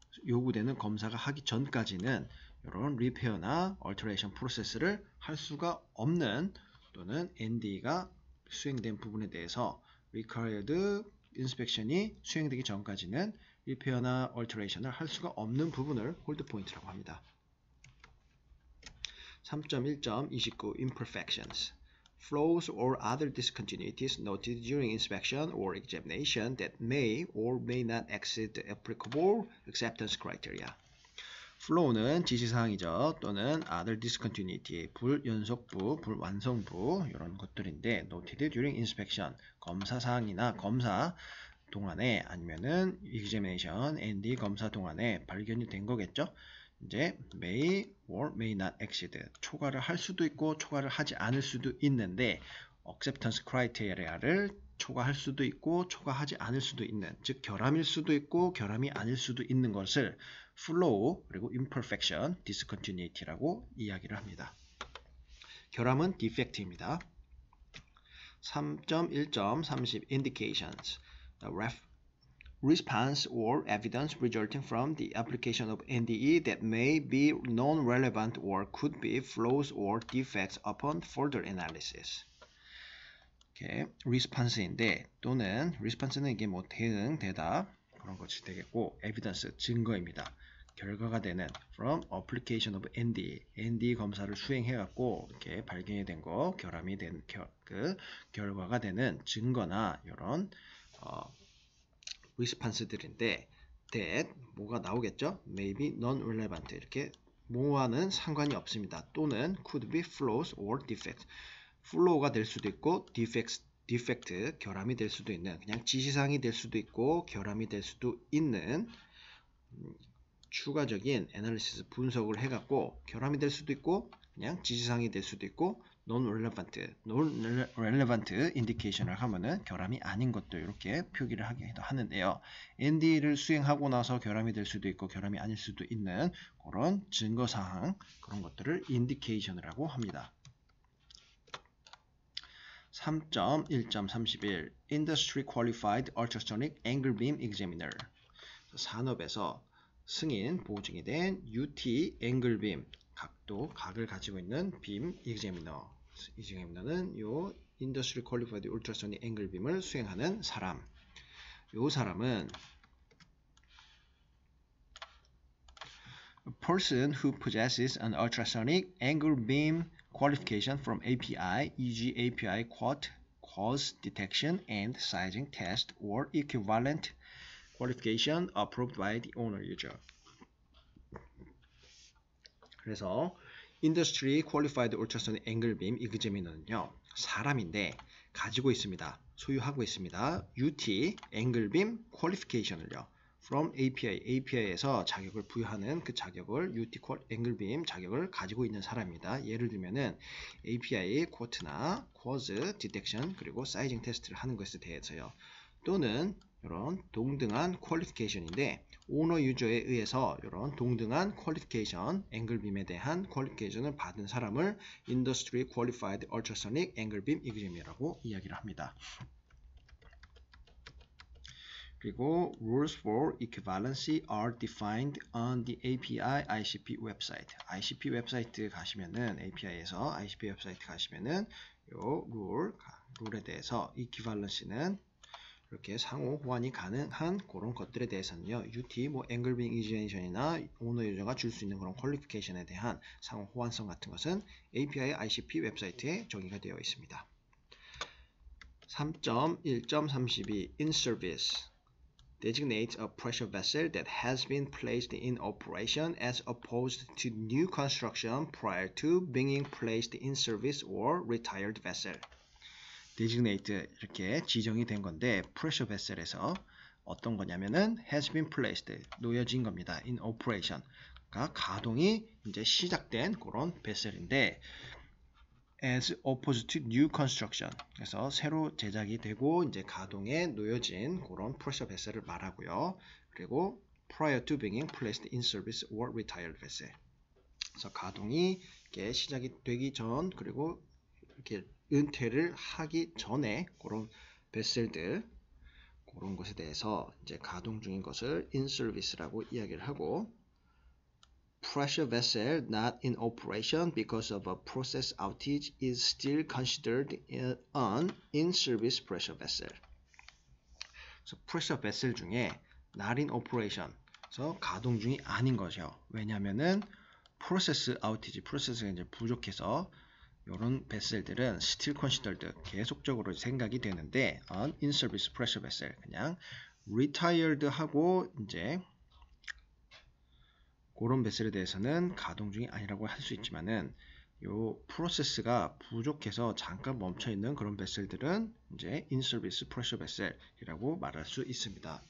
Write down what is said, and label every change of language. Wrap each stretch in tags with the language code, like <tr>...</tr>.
<ko>요구되는 검사가 하기 전까지는 이런 리페어나 얼터레이션 프로세스를 할 수가 없는, 또는 ND가 수행된 부분에 대해서 required inspection이 수행되기 전까지는 리페어나 얼터레이션을 할 수가 없는 부분을 홀드 포인트라고 합니다.</ko> <en>3.1.29 imperfections. Flaws or other discontinuities noted during inspection or examination that may or may not exceed the applicable acceptance criteria.</en> <ko>flow는 지시사항이죠. 또는</ko> <en>other discontinuity,</en> <ko>불연속부, 불완성부 이런 것들인데</ko> <en>noted during inspection,</en> <ko>검사사항이나 검사 동안에 아니면은 examination, ND 검사 동안에 발견이 된 거겠죠. 이제</ko> <en>may or may not exceed,</en> <ko>초과를 할 수도 있고 초과를 하지 않을 수도 있는데</ko> <en>acceptance criteria</en> <ko>를 초과할 수도 있고 초과하지 않을 수도 있는, 즉 결함일 수도 있고 결함이 아닐 수도 있는 것을 flow 그리고 imperfection, discontinuity라고 이야기를 합니다. 결함은 defect입니다.</ko> <en>3.1.30 indications. Response or evidence resulting from the application of NDE that may be non-relevant or could be flaws or defects upon further analysis.</en> <ko>이렇게 response인데, 또는 response는 이게 뭐 대응, 대답 그런 것이 되겠고, evidence 증거입니다. 결과가 되는</ko> <en>from application of NDE</en> <ko>검사를 수행해갖고 이렇게 발견이 된 거, 결함이 된 그 결과가 되는 증거나 이런 response들인데, that 뭐가 나오겠죠?</ko> <en>Maybe non-relevant,</en> <ko>이렇게 뭐와는 상관이 없습니다. 또는</ko> <en>could be flaws or defects.</en> <ko>flaw가 될 수도 있고 defect, 결함이 될 수도 있는, 그냥 지시사항이 될 수도 있고 결함이 될 수도 있는 추가적인 애널리시스 분석을 해갖고 결함이 될 수도 있고 그냥 지시사항이 될 수도 있고 non-relevant indication을 하면은 결함이 아닌 것도 이렇게 표기를 하기도 하는데요. ND를 수행하고 나서 결함이 될 수도 있고 결함이 아닐 수도 있는 그런 증거사항, 그런 것들을 indication이라고 합니다.</ko> <en>3.1.31 Industry Qualified Ultrasonic Angle Beam Examiner.</en> <ko>산업에서 승인 보증이 된 UT Angle Beam, 각을 가지고 있는 빔 examiner. examiner는 요 Industry Qualified Ultrasonic Angle Beam을 수행하는 사람. 요 사람은</ko> <en>A person who possesses an ultrasonic angle beam qualification from API, e.g. API quote, cause detection and sizing test or equivalent qualification approved by the owner user.</en> <ko>그래서 Industry Qualified Ultrasonic Angle Beam Examiner는요, 사람인데 가지고 있습니다. 소유하고 있습니다. UT Angle Beam Qualification을요. From API에서 자격을 부여하는 그 자격을 UT Angle Beam 자격을 가지고 있는 사람입니다. 예를 들면은 API quote나 cause detection 그리고 sizing 테스트를 하는 것에 대해서요. 또는 이런 동등한 퀄리피케이션인데 오너 유저에 의해서 이런 동등한 퀄리피케이션, 앵글빔에 대한 퀄리피케이션을 받은 사람을 Industry Qualified Ultrasonic Angle Beam Examiner라고 이야기를 합니다. 그리고</ko> <en>Rules for Equivalency are defined on the API ICP</en> <ko>웹사이트. ICP 웹사이트 가시면은 API에서 ICP 웹사이트 가시면은 요 룰에 대해서 equivalency는 이렇게 상호 호환이 가능한 그런 것들에 대해서는요, UT, 앵글빔 이지네이션이나 오너 유저가 줄 수 있는 그런 퀄리피케이션에 대한 상호 호환성 같은 것은 API ICP 웹사이트에 정의가 되어 있습니다.</ko> <en>3.1.32 In service designates a pressure vessel that has been placed in operation as opposed to new construction prior to being placed in service or retired vessel.</en> <ko>designate 이렇게 지정이 된 건데 pressure vessel에서 어떤 거냐면은</ko> <en>has been placed</en> <ko>놓여진 겁니다. in operation 그러니까 가동이 이제 시작된 그런 vessel인데</ko> <en>as opposed to new construction</en> <ko>그래서 새로 제작이 되고 이제 가동에 놓여진 그런 pressure vessel을 말하고요.</ko> <en>그리고 prior to being placed in service or retired vessel</en> <ko>그래서 가동이 이렇게 시작이 되기 전 그리고 이렇게 은퇴를 하기 전에 그런 베셀들 그런 것에 대해서 이제 가동 중인 것을 in service라고 이야기를 하고</ko> <en>pressure vessel not in operation because of a process outage is still considered an in service pressure vessel.</en> <ko>그래서 pressure vessel 중에</ko> <en>not in operation</en> <ko>그래서 가동 중이 아닌 것이요. 왜냐하면은 process outage 프로세스가 이제 부족해서 이런 베셀들은</ko> <en>still considered</en> <ko>계속적으로 생각이 되는데</ko> <en>an in service pressure vessel</en> <ko>그냥 retired 하고 이제 그런 베셀에 대해서는 가동 중이 아니라고 할 수 있지만은 요 프로세스가 부족해서 잠깐 멈춰 있는 그런 베셀들은 이제 in service pressure vessel이라고 말할 수 있습니다.</ko>